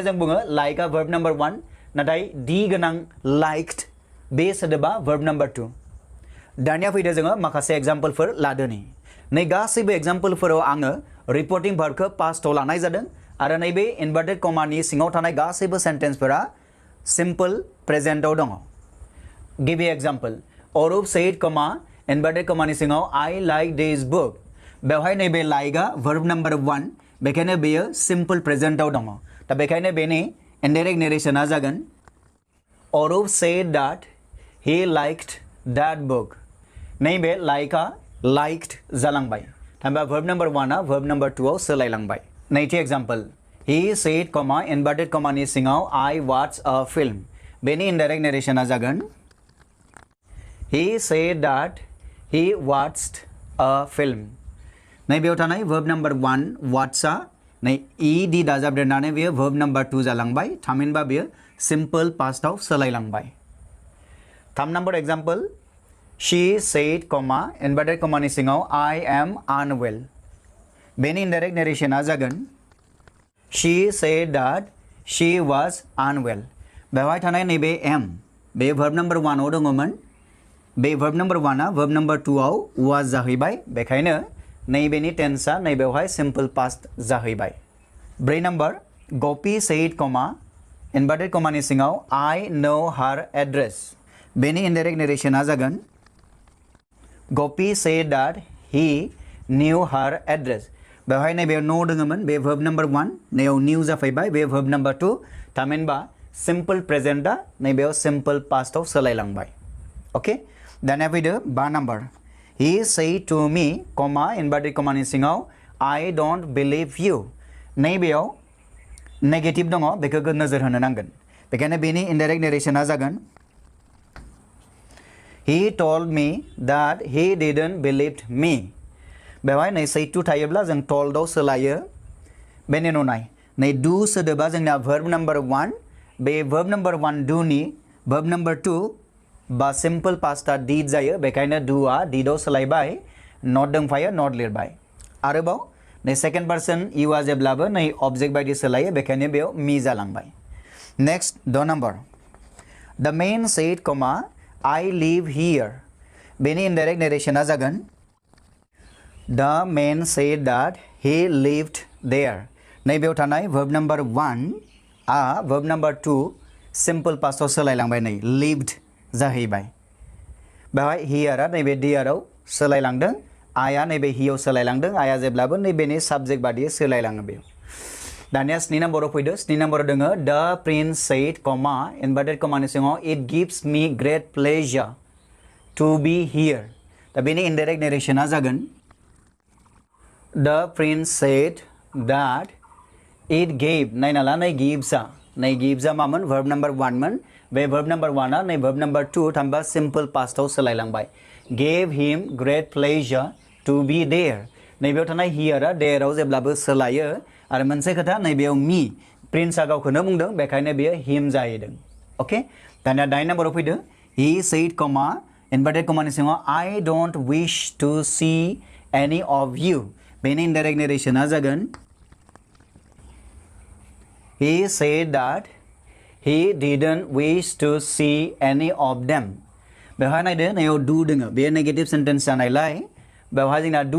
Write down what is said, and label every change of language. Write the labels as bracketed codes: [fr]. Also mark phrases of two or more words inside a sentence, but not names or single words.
[brx] जों बुङो [en] like verb number [brx] 1 नाथाय डी गोनां लाइक्ड बे सोदोबा [en] verb number [brx] 2 दानिया फैदो जोङो माखासे एग्जाम्पलफोर लादोनि नै गासैबो एग्जाम्पलफोराव आङो [en] reporting verb [brx] पास्टआव लानाय जादों आरो नैबे इनभार्टेड कमानि सिङाव थानाय गासैबो [en] sentences simple present [brx] दङ गिबि [en] example Arup said comma inverted [brx] कमानि सिङाव [en] I like this book [brx] बेवहाय नैबे [en] like verb number [brx] 1 बेखायनो बेयो [en] simple present [brx] दङ दा बेखायनो बेनि [en] indirect narration [brx] जागोन [en] Arup said that he liked that book [brx] नैबे [en] like liked [brx] जालांबाय थामहिनबा [en] verb number [brx] 1 आ [en] verb number [brx] 2 आव सोलायलांबाय नैथि [en] example he said comma inverted [brx] कमानि सिङाव [en] I watched a film [brx] बेनि [en] indirect narration [brx] जागोन [en] he said that he watched a film [brx] नैबेयाव थानाय [en] verb number [brx] 1 watchआ नै ed दाजाबदेरनानै बेयो [en] verb number [brx] 2 जालांबाय थामहिनबा बेयो [en] simple past [brx] सोलायलांबाय 3 नम्बर [en] example she said comma inverted [brx] कमानि सिङाव [en] I am unwell [brx] बेनि [en] indirect narration [brx] जागोन [en] she said that she was unwell [brx] बेवहाय थानाय नैबे am बे [en] verb number [brx] 1 आव दङमोन बे [en] verb number [brx] 1 आ [en] verb number [brx] 2 आव was जाहैबाय बेखायनो नैबेनि टेन्सआ नैबेवहाय [en] simple past [brx] जाहैबाय 4 नम्बर [en] Gopi said comma inverted [brx] कमानि सिङाव [en] I know her address [brx] बेनि [en] indirect narration [brx] जागोन [en] Gopi said that he knew her address [brx] बेवहाय नैबेयाव नो दङमोन बे [en] verb number [brx] 1 नैयाव न्यू जाफैबाय बे [en] verb number [brx] 2 थामहिनबा [en] simple present [brx] नैबेयाव [en] simple past [brx] सोलायलांबाय ओके दानिया फैदो 5 नम्बर [en] he said to me comma inverted [brx] कमानि सिङाव [en] I don't believe you [brx] नैबेयाव नेगेटिभ दङ बेखौ नोजोर होनो नांगोन बेखायनो बेनि [en] indirect narration [brx] जागोन [en] he told me that he didn't believe me [brx] बेवहाय नै [en] say to [brx] थायोब्ला जों told आव सोलायो बेनि उनाव नै do सोदोबा जोंना [en] verb number 1 [brx] बे [en] verb number 1 do [brx] नि [en] verb number 2 [brx] बा [en] simple past did [brx] जायो बेखायनो do आ did आव सोलायबाय not दंफायो not लिरबाय आरोबाव नै [en] second person you [brx] आ जेब्लाबो नै object बायदि सोलायो बेखायनो बेयाव me जालांबाय [en] next 2 number the man said comma I live here [brx] बेनि [en] indirect narration [brx] जागोन [en] the man said that he lived there [brx] नैबेयाव थानाय [en] verb number 1 [brx] आ [en] verb number 2 simple past [brx] आव सोलायलांबाय नै lived जाहैबाय बेवहाय here आ नैबे there आव सोलायलांदों I आ नैबे he आव सोलायलांदों I आ जेब्लाबो नैबेनि साबजेक्ट बादियै सोलायलाङो बेयाव दानिया 7 नम्बराव फैदो 7 नम्बराव दोङो [en] the prince said कमा इनभार्टेड [brx] कमानि सिङाव [en] it gives me great pleasure to be here [brx] दा बेनि इनडाइरेक्ट नेरेशना जागोन [en] the prince said that [brx] it gave नायनाला नै गिव्सआ मामोन [en] verb number 1 [brx] मोन बे [en] verb number 1 [brx] आ नै [en] verb number 2 [brx] थामहिनबा [en] simple past [brx] सोलायलांबाय [en] gave him great pleasure to be there [brx] नैबेयाव थानाय here आ there आव जेब्लाबो सोलायो आरो मोनसे खोथा नैबेयाव मी प्रिन्सआ गावखौनो बुंदों बेखायनो बेयो हिम जाहैदों ओके दानिया 9 नम्बराव फैदो [en] he said comma inverted [brx] कमानि सिङाव [en] I don't wish to see any of you [brx] बेनि [en] indirect narration [brx] जागोन [en] he said that he didn't wish to see any of them [brx] बेवहाय नायदो नैयाव [en] do दोङो बेयो negative sentence [brx] जानायलाय बेवहाय जोंना [en] do